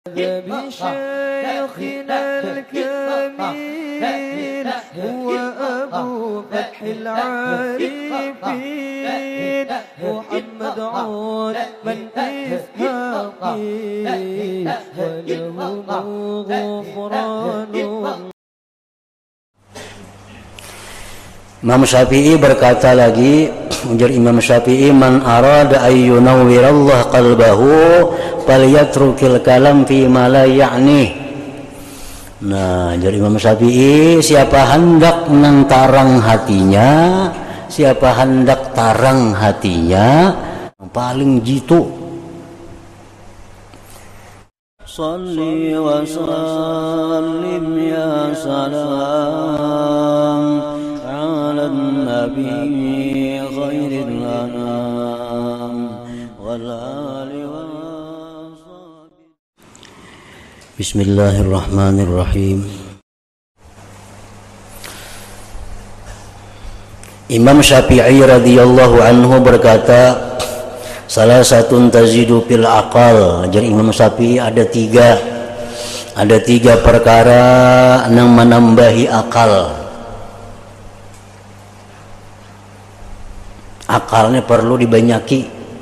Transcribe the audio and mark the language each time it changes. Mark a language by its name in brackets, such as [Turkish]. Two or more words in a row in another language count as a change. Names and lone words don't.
[Arabic] بشيخنا الكميل هو أبو فتح العارفين محمد عثمان إسحاقي ولهم غفران. [Banjar] Imam Syafi'i berkata lagi, ujar Imam Syafi'i, [Arabic] من أراد أن ينور الله قلبه فليترك الكلام فيما لا يعني. [Banjar] Nah, jadi Imam Syafi'i, siapa hendak menentarang hatinya, siapa hendak tarang hatinya, paling jitu. [Arabic] صل وسلم يا سلام على النبي خير الأنام والآل والصحب. بسم الله الرحمن الرحيم. [Banjar] Imam Syafi'i [Arabic] رضي الله عنه [Banjar] berkata, salah satu [Arabic] تزيد في العقل. [Banjar] Jadi Imam Syafi'i ada tiga perkara yang menambahi akal. Akalnya perlu dibanyaki.